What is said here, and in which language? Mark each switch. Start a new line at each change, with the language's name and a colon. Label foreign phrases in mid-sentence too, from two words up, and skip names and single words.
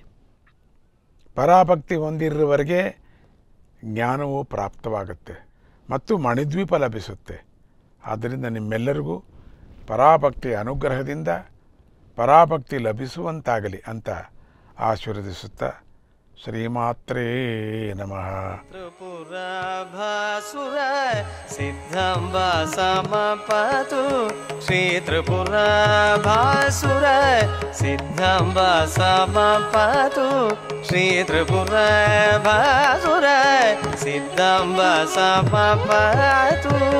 Kannada: ಪರಾಭಕ್ತಿ ಹೊಂದಿರುವವರೆಗೆ ಜ್ಞಾನವು ಪ್ರಾಪ್ತವಾಗುತ್ತೆ ಮತ್ತು ಮಣಿದ್ವೀಪ ಲಭಿಸುತ್ತೆ. ಆದ್ದರಿಂದ ನಿಮ್ಮೆಲ್ಲರಿಗೂ ಪರಾಭಕ್ತಿಯ ಅನುಗ್ರಹದಿಂದ ಪರಾಭಕ್ತಿ ಲಭಿಸುವಂತಾಗಲಿ ಅಂತ ಆಶೀರ್ವದಿಸುತ್ತಾ ಶ್ರೀಮಾತ್ರೇ ನಮಃ.
Sanskrit: ತ್ರಿಪುರಾಭಾಸುರ ಸಿದ್ಧಾಂಬ ಸಮಪತು ಶ್ರೀ ತ್ರಿಪುರಾಭಾಸುರ ಸಿದ್ಧಾಂಬ ಸಮಪತು ಶ್ರೀ ತ್ರಿಪುರಾಭಾಸುರ ಸಿದ್ಧಾಂಬ ಸಮಪತು.